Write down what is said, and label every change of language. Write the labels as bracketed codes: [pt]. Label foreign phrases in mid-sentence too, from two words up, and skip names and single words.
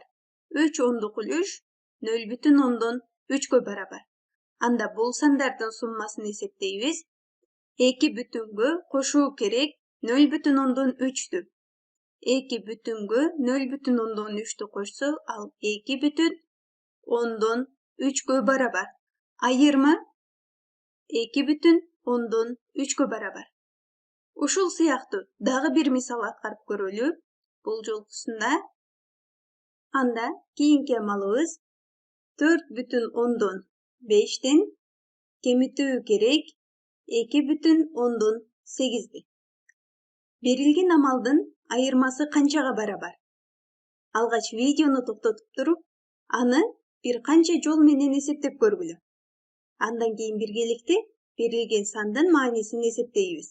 [ky] 3 ондукулуш 0,3'кө барабар. Анда бул сандардан суммасын эсептейбиз. 2 бүтүнгө кошуу керек 0,3'тү. 2 бүтүнгө 0,3'тү кошсо, ал 2 бүтүн 3'кө барабар. Айырма 2 бүтүн 3'кө барабар. Ушул сыяктуу дагы бир мисал аткарып көрөлү. Бул жолкусунда анда кийинки амалыбыз 4,5'тен кемитүү керек 2,8'ди. Берилген амалдын айырмасы канчага барабар? Алгач видеону токтотуп туруп, аны бир канча жол менен эсептеп көргүлө. Андан кийин биргеликте берилген сандын маанисин эсептейбиз.